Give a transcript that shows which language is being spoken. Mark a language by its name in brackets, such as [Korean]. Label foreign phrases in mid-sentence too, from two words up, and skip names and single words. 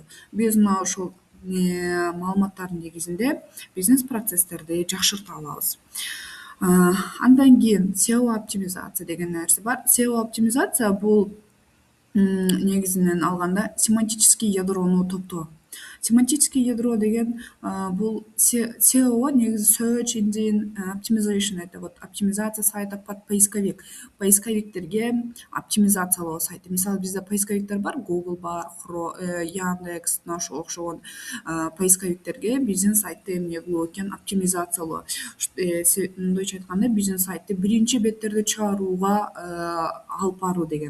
[Kyrgyz] Биз мына ушул маалыматтардын негизинде бизнес-процесстерди жакшырта алабыз. Андан кийин SEO оптимизация деген нерсе бар. SEO оптимизация бул негизинен алганда семантический ядрону топтоо. [Russian] Семантический ядро [Kyrgyz] деген бул SEO негизи [English] search engine optimization, [Russian] это вот оптимизация сайта под поисковик. [Kyrgyz] Поисковиктерге оптимизациялоо сайты. Мисалы, бизде поисковиктер бар, Google бар, Яндекс, мына ошого окшогон поисковиктерге биздин сайтты эмне кылуу экен, оптимизациялоо. Мындайча айтканда, биздин сайтты биринчи беттерде чыгарууга алып баруу деген.